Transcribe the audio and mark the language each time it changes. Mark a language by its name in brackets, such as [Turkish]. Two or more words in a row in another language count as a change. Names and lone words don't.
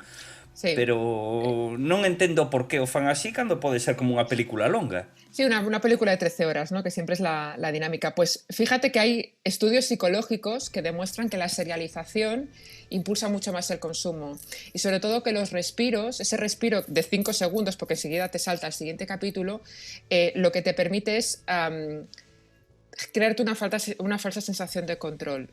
[Spanish] Sí. [Galician] Pero non entendo por que o fan así cando pode ser como unha película longa. [Spanish] Sí, una película de 13 horas, ¿no? Que siempre es la dinámica. Pues fíjate que hay estudios psicológicos que demuestran que la serialización impulsa mucho más el consumo. Y sobre todo que los respiros, ese respiro de 5 segundos, porque enseguida te salta al siguiente capítulo, lo que te permite es crearte una falsa sensación de control.